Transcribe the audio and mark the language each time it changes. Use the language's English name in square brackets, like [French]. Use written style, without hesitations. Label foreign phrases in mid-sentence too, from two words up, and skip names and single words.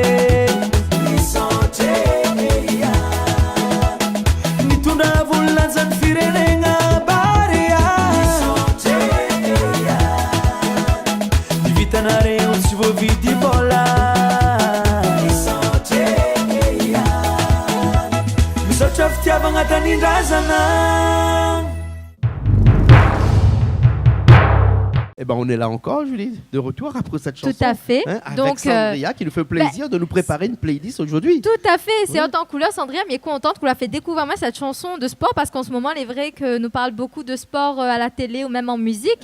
[Malagasy] misaotreya mitondra volinanjany firenegna barea misaotreya ivitanareo tsy voavidy bola misaotreya misaotra fitiavagna tanindrazana. [French] Eh ben, on est là encore, Julie, de retour après cette chanson. Tout à fait. Hein, avec donc, Sandria qui nous fait plaisir de nous préparer une playlist aujourd'hui. Tout à fait. C'est en tant que couleur, Sandria, mais contente qu'on l'a fait découvrir moi cette chanson de sport parce qu'en ce moment, il est vrai que nous parle beaucoup de sport à la télé ou même en musique.